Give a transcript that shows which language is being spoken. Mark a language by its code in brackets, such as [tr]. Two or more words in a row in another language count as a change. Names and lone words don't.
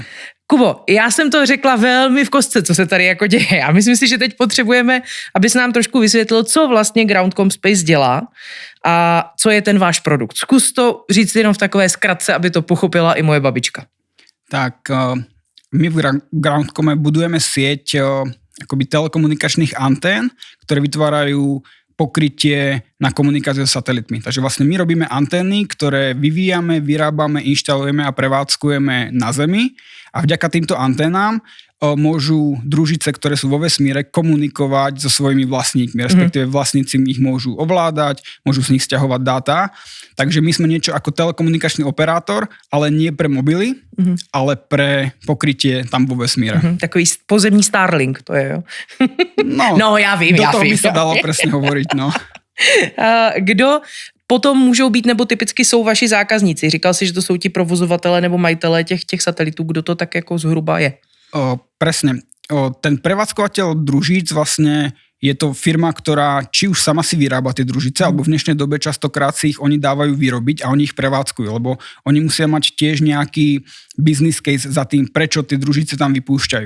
[cs] Kubo, já jsem to řekla velmi v kostce, co se tady jako děje. A myslím si, že teď potřebujeme, abys nám trošku vysvětlil, co vlastně Groundcom Space dělá a co je ten váš produkt. Zkus to říct jenom v takové zkratce, aby to pochopila i moje babička. [sk] Tak my v Groundcome budujeme sieť akoby telekomunikačných antén, ktoré vytvárajú pokrytie na komunikáciu s satelitmi. Takže vlastne my robíme antény, ktoré vyvíjame, vyrábame, inštalujeme a prevádzkujeme na Zemi a vďaka týmto anténám môžu družice, ktoré sú vo vesmíre, komunikovať so svojimi vlastníkmi, respektíve vlastníci ich môžu ovládať, môžu z nich sťahovať dáta. Takže my sme niečo ako telekomunikačný operátor, ale nie pre mobily, ale pre pokrytie tam vo vesmíre. [cs] Takový pozemní Starlink, to je, jo? No já vím. [sk] Do toho by sa dalo presne hovoriť, no. [cs] Kdo potom můžou být, nebo typicky jsou vaši zákazníci? Říkal si, že to jsou ti provozovatele nebo majitelé těch satelitů. Kdo to tak jako zhruba je? [sk] Presne. Ten prevádzkovateľ družíc vlastne je to firma, ktorá či už sama si vyrába tie družice, alebo v dnešnej dobe častokrát si ich oni dávajú vyrobiť a oni ich prevádzkujú, lebo oni musia mať tiež nejaký [en] business case [sk] za tým, prečo tie družice tam vypúšťajú.